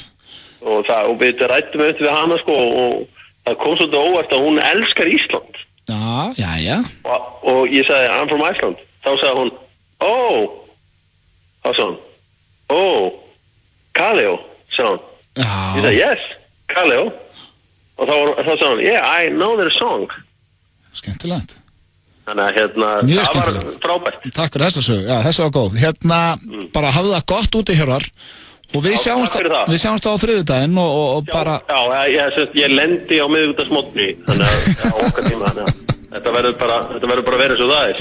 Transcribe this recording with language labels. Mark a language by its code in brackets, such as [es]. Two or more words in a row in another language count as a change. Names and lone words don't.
[is] Og við rættum auðvitað við hana sko og það kom svolítið óvart að hún elskar Ísland. Já. Og ég sagði, [en] I'm from Iceland. [is] Þá sagði hún, þá sagði hún, Kaleo, sagði hún. Já. Ég sagði, yes, Kaleo. Og þá sagði hún, [en] yeah, I know their song. [is] Skemmtilegt. Þannig að mjög það var frábært. Takk fyrir þessa sög, já, þessi var góð. Bara hafðu það gott úti Hjörvar. Og við sjáumst á þriðjudaginn og bara... Já, ég lendi á miðvikudagsmorgni, þannig að okkar tíma, þannig að þetta verður bara verið svo það er.